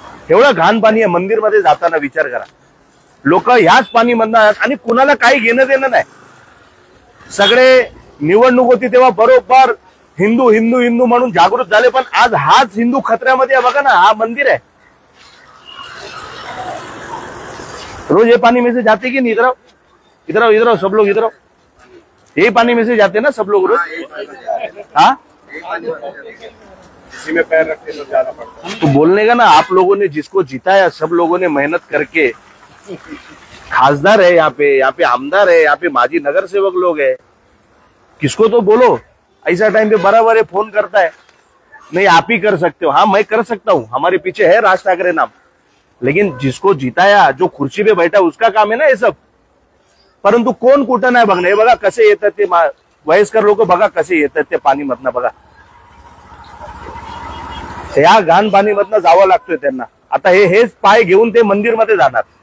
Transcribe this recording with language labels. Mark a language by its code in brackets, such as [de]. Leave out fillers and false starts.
[mr] एवढं घाण पाणी आहे मंदिरमध्ये जाताना, विचार करा। लोक ह्याच पाणीमधनं, आणि कुणाला काही घेणं देणं नाही। सगळे निवडणूक होती तेव्हा बरोबर हिंदू हिंदू हिंदू म्हणून जागृत झाले, पण आज हाच हिंदू खतऱ्यामध्ये आहे। बघा ना, हा मंदिर आहे, [hi] रोज ये पानी में से जाते कि नहीं? इधर आओ, इधर आओ, इधर आओ, सब लोग इधर आओ। यही पानी में से जाते ना सब लोग रोज? हाँ, इसी में पैर रख के तो जाना पड़ता है। तो बोलने का ना, आप लोगों ने जिसको जिताया, सब लोगों ने मेहनत करके, खासदार है यहाँ पे आमदार है, यहाँ पे माजी नगर सेवक लोग है, किसको तो बोलो। ऐसा टाइम पे बराबर है फोन करता है, नहीं आप ही कर सकते हो। हाँ, मैं कर सकता हूँ, हमारे पीछे है राज ठाकरे नाम, लेकिन जिसको जिताया, जो कुर्सी पे बैठा, उसका काम है ना ये सब। [mr] परंतु कोण कुठं नाही बघणं। हे बघा कसे येतात ते वयस्कर लोक, बघा कसे येतात ते पाणीमधनं, बघा या घाण पाणीमधनं जावं लागतोय त्यांना। आता हेच पाय घेऊन ते मंदिरमध्ये जाणार।